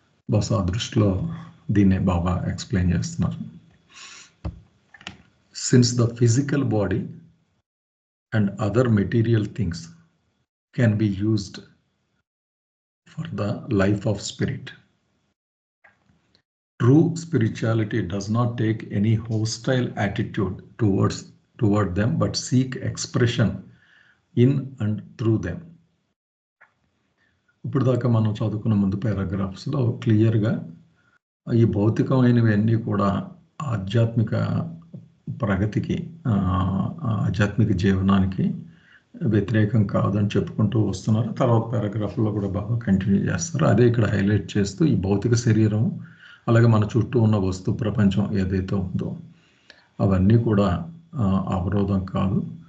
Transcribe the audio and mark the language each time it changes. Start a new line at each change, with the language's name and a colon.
Telugu: బహుశా ఆ దృష్టిలో దీన్నే బాబా ఎక్స్ప్లెయిన్ చేస్తున్నారు.
English: Since the physical body and other material things can be used for the life of spirit, true spirituality does not take any hostile attitude toward them, but seek expression in and through them.
Telugu: ఇప్పుడు దాకా మనం చదువుకున్న ముందు పారాగ్రాఫ్స్లో క్లియర్గా ఈ భౌతికమైనవన్నీ కూడా ఆధ్యాత్మిక ప్రగతికి, ఆధ్యాత్మిక జీవనానికి వ్యతిరేకం కాదని చెప్పుకుంటూ వస్తున్నారు. తర్వాత పారాగ్రాఫ్లో కూడా బాగా కంటిన్యూ చేస్తారు. అదే ఇక్కడ హైలైట్ చేస్తూ ఈ భౌతిక శరీరం, అలాగే మన చుట్టూ ఉన్న వస్తు ప్రపంచం ఏదైతే ఉందో అవన్నీ కూడా అవరోధం కాదు.